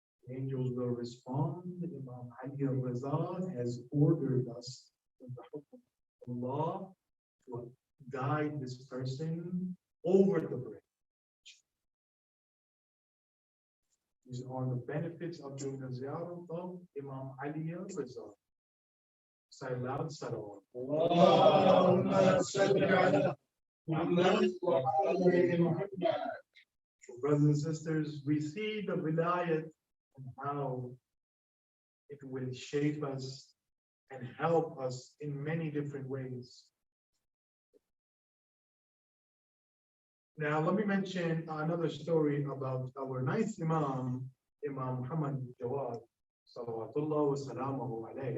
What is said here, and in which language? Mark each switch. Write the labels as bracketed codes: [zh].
[en] Angels will respond. Imam Ali al-Riza has ordered us in the hukm of Allah to guide this person over the bridge. These are the benefits of doing the ziyarah of Imam Ali al-Riza. Say loud, salawat. [ar] اللهم صل على محمد وعلى محمد. [en] Brothers and sisters, we see the vilayat and how it will shape us and help us in many different ways. Now, let me mention another story about our ninth Imam, Imam Muhammad Jawad, salawatullah wa salamuhu alayhi.